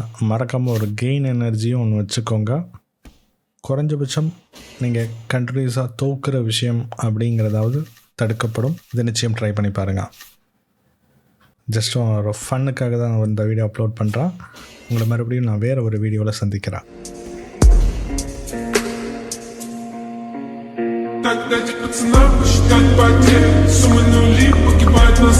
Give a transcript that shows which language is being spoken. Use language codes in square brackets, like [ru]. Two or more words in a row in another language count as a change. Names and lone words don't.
[ta] மறக்காமல் ஒரு [en] gain energy [ta] ஒன்று வச்சுக்கோங்க. குறைஞ்சபட்சம் நீங்கள் கண்டினியூஸாக தோக்குற விஷயம் அப்படிங்கிறதாவது தடுக்கப்படும். இதை நிச்சயம் ட்ரை பண்ணி பாருங்கள். ஜஸ்ட் ஒரு ஃபன்னுக்காக தான் நான் இந்த [en] video upload [ta] பண்ணுறேன். உங்களை மறுபடியும் நான் வேறு ஒரு வீடியோவில் சந்திக்கிறேன். [ru] Так дайте пацанам посчитать потери, суммы нули погибают.